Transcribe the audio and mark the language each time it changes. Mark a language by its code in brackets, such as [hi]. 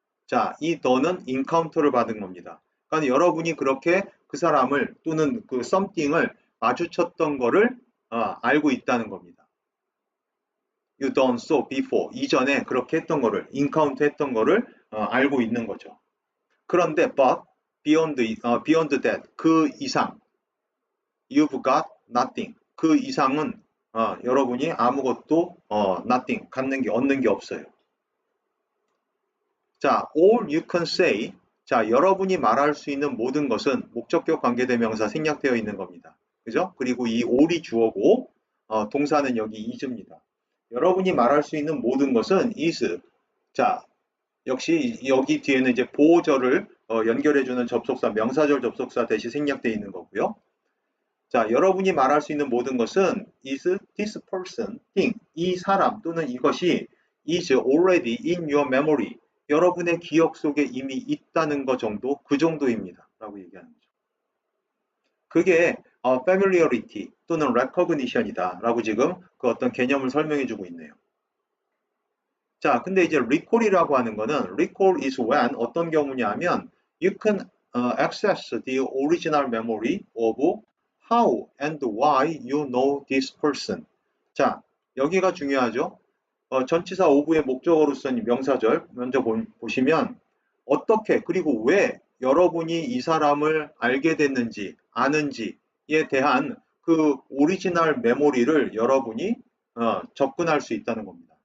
[ko] 자, 이 done은 encounter를 받은 겁니다. 그러니까 여러분이 그렇게 그 사람을 또는 그 something을 마주쳤던 거를 알고 있다는 겁니다. [en] You done so before. [ko] 이전에 그렇게 했던 거를, encounter 했던 거를 알고 있는 거죠. 그런데 [en] but beyond that, [ko] 그 이상, [en] you've got nothing. [ko] 그 이상은 여러분이 아무것도 nothing, 얻는 게 없어요. [en] 자, all you can say. [ko] 자, 여러분이 말할 수 있는 모든 것은 목적격 관계대명사 생략되어 있는 겁니다. 그죠? 그리고 이 all이 주어고 동사는 여기 is입니다. 여러분이 말할 수 있는 모든 것은 is. 자, 역시 여기 뒤에는 이제 보호절을 연결해주는 접속사, 명사절 접속사 대신 생략되어 있는 거고요. 자, 여러분이 말할 수 있는 모든 것은 [en] is this person, thing, [ko] 이 사람 또는 이것이 [en] is already in your memory. [ko] 여러분의 기억 속에 이미 있다는 것 정도, 그 정도입니다. 라고 얘기하는 거죠. 그게 familiarity 또는 recognition이다. 라고 지금 그 어떤 개념을 설명해 주고 있네요. 자, 근데 이제 recall이라고 하는 거는 [en] recall is when [ko] 어떤 경우냐 하면 [en] you can access the original memory of how and why you know this person. [ko] 자, 여기가 중요하죠. 전치사 of의 목적어로 쓴 명사절 먼저 보시면 어떻게 그리고 왜 여러분이 이 사람을 알게 됐는지 아는지에 대한 그 오리지널 메모리를 여러분이 접근할 수 있다는 겁니다.